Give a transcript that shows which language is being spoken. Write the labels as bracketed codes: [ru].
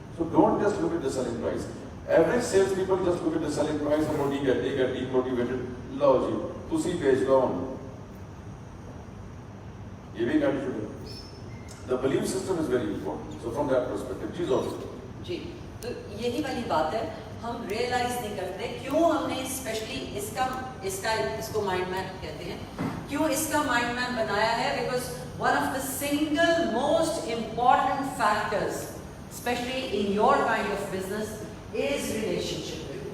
[en] So don't just look at the selling price. Average sales people just look at the selling price. [ur] ہم ٹھیک ہے D motivated, [pa] لو جی تسی بیچ لو, [ur] یہ بھی ایک ایٹیٹیوڈ ہے. [en] The belief system is very important. So from that perspective, [ur] چیز اور جی تو یہی والی بات ہے, ہم ریئلائز نہیں کرتے کیوں ہم نے اسپیشلی اس کو مائنڈ میپ کہتے ہیں, کیوں اس کا مائنڈ میپ بنایا ہے. [en] Because one of the single most important factors especially in your kind of business is relationship.